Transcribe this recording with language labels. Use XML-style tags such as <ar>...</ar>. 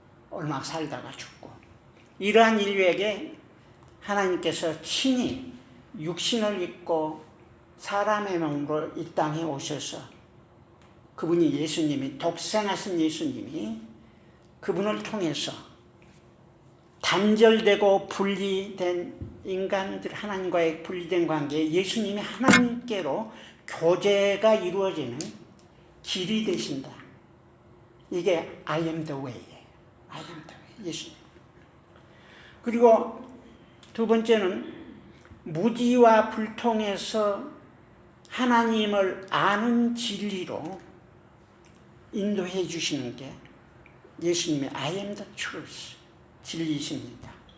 <ko>얼마 살다가 죽고 이러한 인류에게 하나님께서 친히 육신을 입고 사람의 몸으로 이 땅에 오셔서 그분이 예수님이 독생하신 예수님이 그분을 통해서 단절되고 분리된 인간들 하나님과의 분리된 관계에 예수님이 하나님께로 교제가 이루어지는 길이 되신다. 이게</ko> <en>I am the way예요. I am the way. 예수님.</en> <ko>그리고 두 번째는 무지와 불통에서 하나님을 아는 진리로 인도해 주시는 게 예수님의</ko> <en>I am the truth</en> <ko>진리이십니다.</ko>